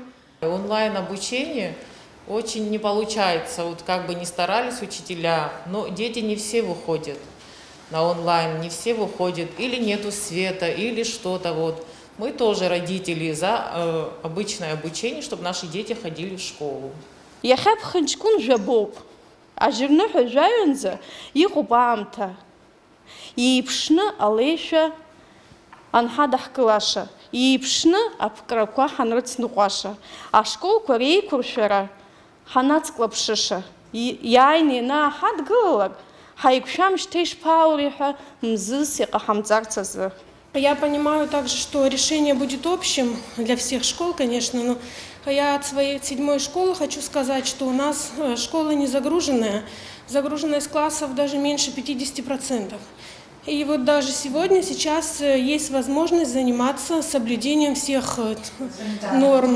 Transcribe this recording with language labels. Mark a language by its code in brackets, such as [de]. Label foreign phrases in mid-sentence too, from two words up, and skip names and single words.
[ru] Онлайн-обучение очень не получается, вот как бы ни старались учителя, но дети не все выходят на онлайн, не все выходят, или нету света, или что-то вот. Мы тоже, родители, за обычное обучение, чтобы наши дети ходили в школу. [ab] Иахьа ԥхынҷкәын жәабоуп, ажьырныҳәа жәаҩанӡа иҟоуп аамҭа, иеиԥшны алеишәа анҳадаҳкылаша, иеиԥшны аԥкрақәа ҳанрыцныҟәаша, ашколқәа реиқәыршәара ҳанацклаԥшыша, иааины ианааҳадгылалак, ҳаиқәшәамшьҭа ишԥааури ҳәа мзызс иҟаҳамҵарц азы. [ru] Я понимаю также, что решение будет общим для всех школ, конечно, но я от своей 7-й школы хочу сказать, что у нас школа не загруженная, загруженность классов даже меньше 50%. И вот даже сегодня, сейчас есть возможность заниматься соблюдением всех норм.